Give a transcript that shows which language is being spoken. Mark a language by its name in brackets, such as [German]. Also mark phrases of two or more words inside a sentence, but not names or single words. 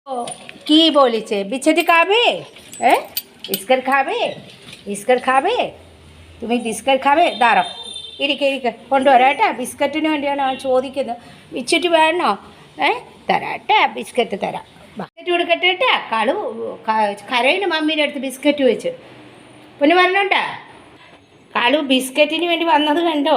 [Bangla] কি বলেছে বিচ্ছেদি খাবে? বিস্কুট খাবে? বিস্কুট খাবে? তুমি বিസ്কুট খাবে? দাঁড়াও, [Malayalam] ഇരിക്കെ കൊണ്ടുവരാം കേട്ടോ. ബിസ്ക്കറ്റിന് വേണ്ടിയാണ് അവൻ ചോദിക്കുന്നത്. ബിസ്ക്കറ്റ് വേണോ? തരാം കേട്ടോ, ബിസ്ക്കറ്റ് തരാം. ബിസ്ക്കറ്റ് കൊടുക്കട്ടെ കേട്ടാ. കളു കരയിന് മമ്മീൻ്റെ അടുത്ത് ബിസ്ക്കറ്റ് വെച്ച് പിന്നെ പറഞ്ഞോട്ടാ. കളു ബിസ്ക്കറ്റിന് വേണ്ടി വന്നത് കണ്ടോ?